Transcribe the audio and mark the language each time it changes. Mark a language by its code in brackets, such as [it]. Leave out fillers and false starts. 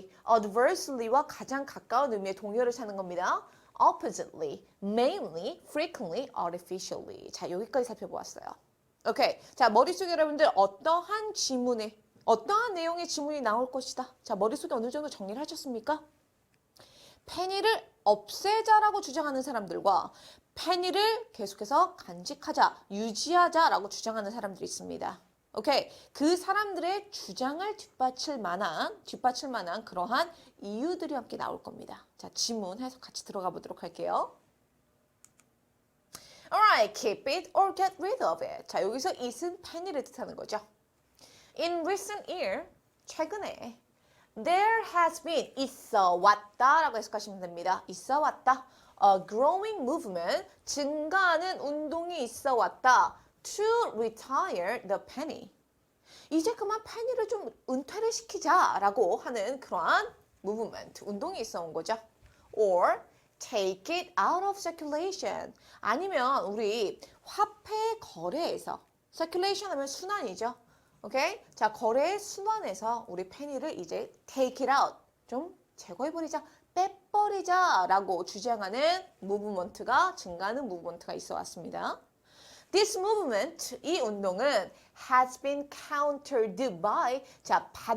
[ko] adversely와 가장 가까운 의미의 동의어를 찾는 겁니다. [en] oppositely, mainly, frequently, artificially. [ko] 자, 여기까지 살펴보았어요. 오케이. 자, 머릿속에 여러분들 어떠한 내용의 지문이 나올 것이다. 자, 머릿속에 어느 정도 정리를 하셨습니까? 페니를 없애자라고 주장하는 사람들과 페니를 계속해서 간직하자, 유지하자라고 주장하는 사람들이 있습니다. 오케이. 그 사람들의 주장을 뒷받칠 만한 그러한 이유들이 함께 나올 겁니다. 자, 지문 해서 같이 들어가 보도록 할게요. [en] Alright, keep it or get rid of it. [ko] 자, 여기서 it은 penny를 뜻하는 거죠. [en] In recent year, [ko] 최근에 [en] there has been, [ko] 있어 왔다 라고 해석하시면 됩니다. 있어 왔다. [en] A growing movement, [ko] 증가하는 운동이 있어 왔다. [en] To retire the penny. [ko] 이제 그만 페니를 좀 은퇴를 시키자라고 하는 그러한 movement, 운동이 있어 온 거죠. [en] Or take it out of circulation. [ko] 아니면 우리 화폐 거래에서, circulation 하면 순환이죠. 오케이? 자, 거래의 순환에서 우리 페니를 이제 take it out, 좀 제거해버리자, 빼버리자라고 주장하는 무브먼트가, 증가하는 무브먼트가 있어 왔습니다. [en] This movement, [ko] 이 운동은 [en] has been countered by, 자,